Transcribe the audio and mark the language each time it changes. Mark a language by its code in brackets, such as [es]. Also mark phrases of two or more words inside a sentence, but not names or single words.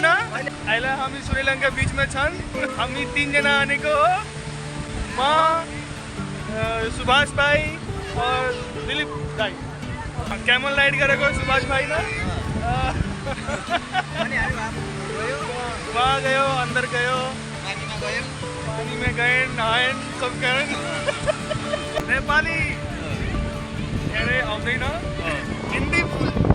[ne] अहिले हामी श्रीलङ्का बीचमा छन्। हामी 3 जना आनेको हो। म, सुभाष भाइ और दिलीप भाइ। क्यामल राइड गरेको सुभाष भाइ न। वहाँ गयो, [hi] अंदर गयो, पानी में गए, नहाए, सब गए। [ne] नेपाली धेरै आउँदैन, हिन्दी फुल।